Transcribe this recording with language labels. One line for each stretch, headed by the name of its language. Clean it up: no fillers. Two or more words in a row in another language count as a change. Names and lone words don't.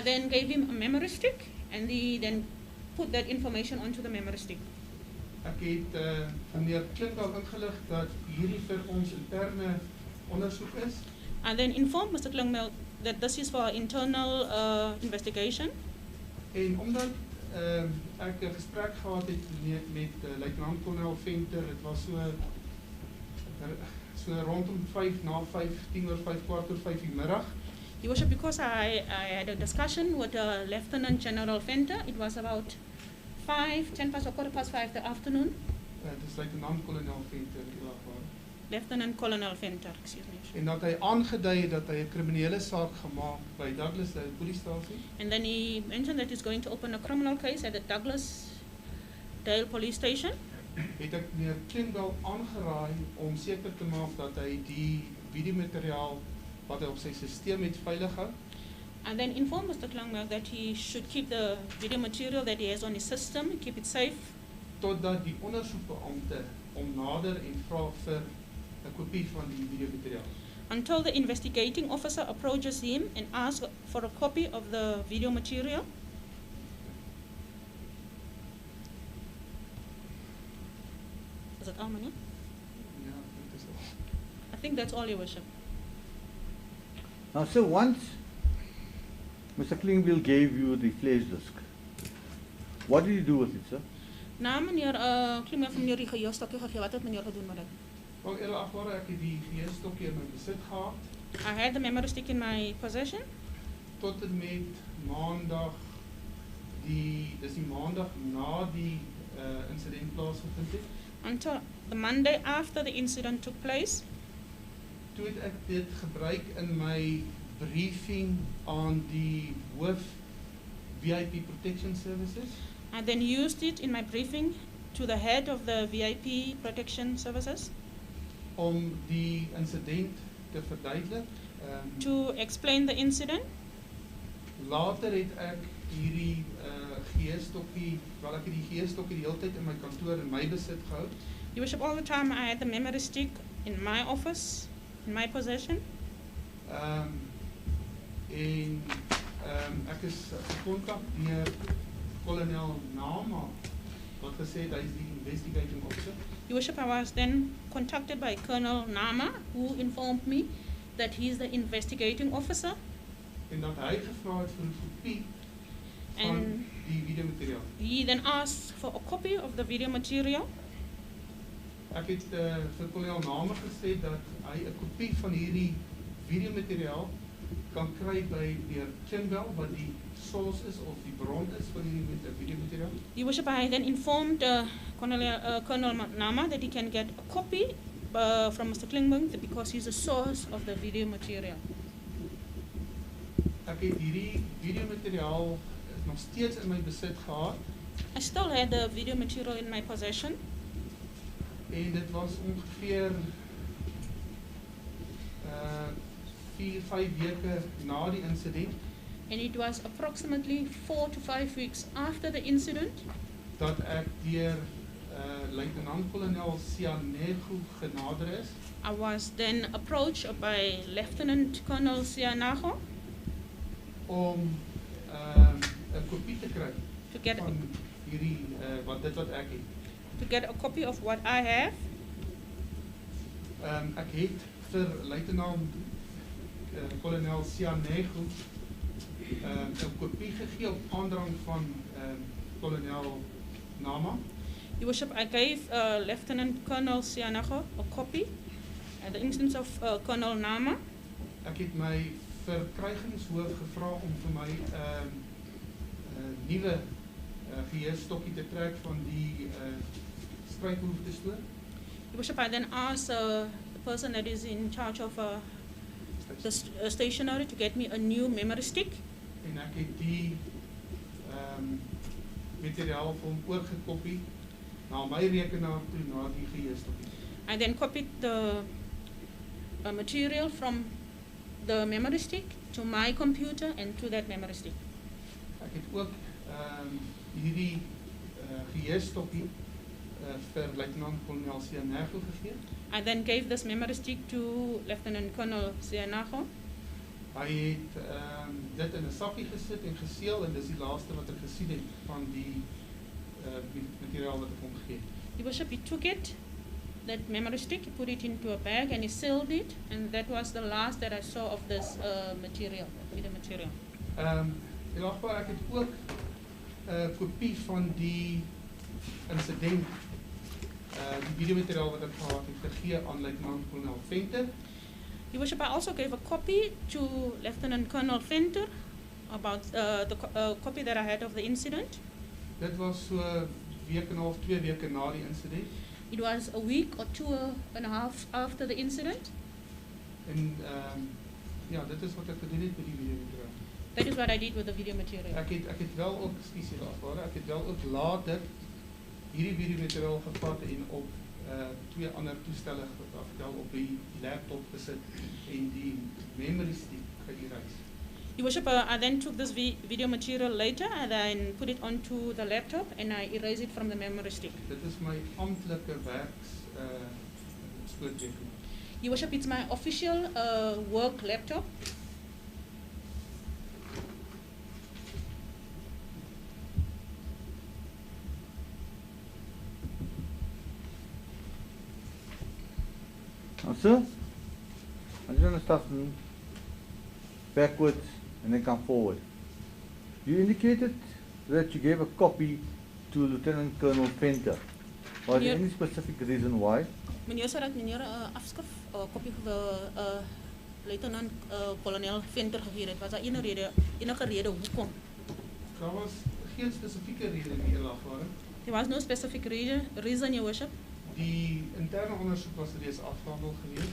English: then gave him a memory stick and he then put that information onto the memory stick.
Afrikaans: Ek het meneer Klingbeil ingelig dat hierdie vir ons interne ondersoek is.
English: I then informed Mr. Klingbeil that this is for internal investigation.
Afrikaans: En omdat ek 'n gesprek gehad het met Luitenant-Kolonel Venter, dit was so rondom 5 na 5, 10:05, 4:45 die middag.
English: Your Worship, because I had a discussion with Lieutenant General Fenter, it was about 5, 10 past or 5:15 the afternoon.
Afrikaans: Dis Luitenant-Kolonel Venter,
English: Lieutenant Colonel Fenter, excuse me.
Afrikaans: en dat hy aangedui het dat hy 'n kriminele saak gemaak by Douglas polisiestasie.
English: And then he mentioned that he's going to open a criminal case at the Douglas Dale Police Station.
Afrikaans: Het ek meneer Klingbeil aangeraai om seker te maak dat hy die videomateriaal wat hy op sy stelsel het veilig hou.
English: And then informed Mr. Klangberg that he should keep the video material that he has on his system, keep it safe,
Afrikaans: Totdat die ondersoekbeampte om nader en vra vir 'n kopie van die videomateriaal.
English: until the investigating officer approaches him and asks for a copy of the video material. Is that all, Mania?
Afrikaans: Ja, dit is al.
English: I think that's all, Your Worship. Now, sir, once Mr. Klingbeil gave you the flash disk, what did you do with it, sir?
Afrikaans: Na meneer Klingbeil van meneer die geheelstokkie gegee, wat het meneer gedoen met dit? Wel, eerlikwaar, ek het die geheelstokkie in my besit gehad
English: I had the memory stick in my possession
Afrikaans: tot en met maandag dis die maandag na die insident plaasgevind het.
English: until the Monday after the incident took place.
Afrikaans: Toe het ek dit gebruik in my briefing aan die hoof VIP Protection Services
English: I then used it in my briefing to the head of the VIP Protection Services
Afrikaans: om die insident te verduidelik.
English: to explain the incident.
Afrikaans: Later het ek hierdie geheelstokkie, wel ek het die geheelstokkie die hele tyd in my kantoor in my besit gehou.
English: Your Worship, all the time I had the memory stick in my office, in my possession.
Afrikaans: Ek is gekontak deur kolonel Nama wat gesê het hy is die
English: investigating officer. Your Worship, I was then contacted by Colonel Nama, who informed me that he is the investigating officer.
Afrikaans: En dat hy gevra het vir 'n kopie van
English: And
Afrikaans: die videomateriaal.
English: he then asked for a copy of the video material.
Afrikaans: Ek het vir kolonel Nama gesê dat hy 'n kopie van hierdie videomateriaal kan kry by meneer Klingbeil wat die source is of die bron is van hierdie videomateriaal.
English: Your Worship, I then informed Colonel Nama that he can get a copy from Mr. Klingbeil because he's the source of the video material.
Afrikaans: Ek het hierdie videomateriaal nog steeds in my besit gehad
English: I still had the video material in my possession.
Afrikaans: en dit was ongeveer 4-5 weke na die insident
English: And it was approximately 4 to 5 weeks after the incident
Afrikaans: dat ek deur luitenant-kolonel Sianego genader is
English: I was then approached by Lieutenant Colonel Sianago
Afrikaans: om 'n kopie te kry
English: to get
Afrikaans: van hierdie wat ek het.
English: to get a copy of what I have.
Afrikaans: Ek het vir luitenant kolonel Sianego 'n kopie gegee op aandrang van kolonel Nama.
English: Your Worship, I gave Lieutenant Colonel Sianago a copy at the instance of Colonel Nama.
Afrikaans: Ek het my verkrygingshoof gevra om vir my 'n nuwe geheelstokkie te trek van die strydbehoeftestoor.
English: Your Worship, I then asked the person that is in charge of the stationery to get me a new memory stick.
Afrikaans: En ek het die materiaal vir hom oorgekopie na my rekenaar toe na die geheelstokkie.
English: I then copied the material from the memory stick to my computer and to that memory stick.
Afrikaans: Ek het ook hierdie geheelstokkie vir luitenant-kolonel Sianego gegee.
English: I then gave this memory stick to Lieutenant Colonel Sianago.
Afrikaans: Hy het dit in 'n sakkie gesit en geseël en dis die laaste wat ek gesien het van die materiaal wat ek hom gegee het.
English: Your Worship, he took it, that memory stick, he put it into a bag and he sealed it, and that was the last that I saw of this material, video material.
Afrikaans: Ek het ook 'n kopie van die insident, die videomateriaal wat ek gehad het gegee aan luitenant-kolonel Venter.
English: Your Worship, I also gave a copy to Lieutenant Colonel Venter about the copy that I had of the incident.
Afrikaans: Dit was so 'n week en 'n half, 2 weke na die insident.
English: It was a week or 2.5 after the incident.
Afrikaans: En ja, dit is wat ek gedoen het met die videomateriaal.
English: That is what I did with the video material.
Afrikaans: Ek het wel ook, ekskuus hiervoor, ek het wel ook later hierdie videomateriaal gevat en op twee ander toestelle op die laptop gesit en die
English: memory stick
Afrikaans: ge-erase.
English: Your Worship, I then took this video material later and then put it onto the laptop and I erased it from the memory stick.
Afrikaans: Dit is my amptelike werks spoorteken.
English: Your Worship, it's my official work laptop. Now, sir, I just want to start backwards and then come forward. You indicated that you gave a copy to Lieutenant Colonel Venter. Was there Yeah. any specific reason why?
Afrikaans: Meneer sê dat meneer 'n afskrif kopie vir luitenant kolonel Venter gegee het. Was daar enige rede hoekom? Daar was geen spesifieke rede nie, Elafare.
English: There was no specific reason, Your Worship.
Afrikaans: Die interne ondersoek was reeds afgehandel geweest.